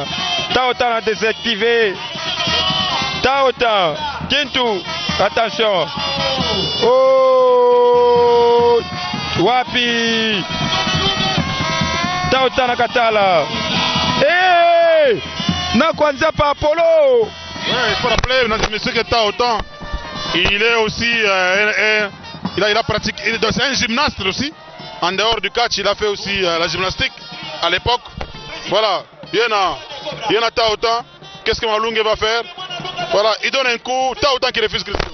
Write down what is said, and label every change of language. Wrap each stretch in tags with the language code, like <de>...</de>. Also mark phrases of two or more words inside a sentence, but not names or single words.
<fr>Taota a désactivé. Taota, Kintu, attention.</fr> <sw>Oh, wapi. Taota na Katala. Eh, na kwanza pa Apollo.</sw> <fr>Ouais, il faut rappeler, mesdames et messieurs, que Taota, il est aussi, il a pratiqué, c'est un gymnaste aussi. En dehors du catch, il a fait aussi la gymnastique à l'époque. Voilà, il y en a Taota. Qu'est-ce que Mwalunga va faire? Voilà, il donne un coup, Taota qui refuse Christo.</fr>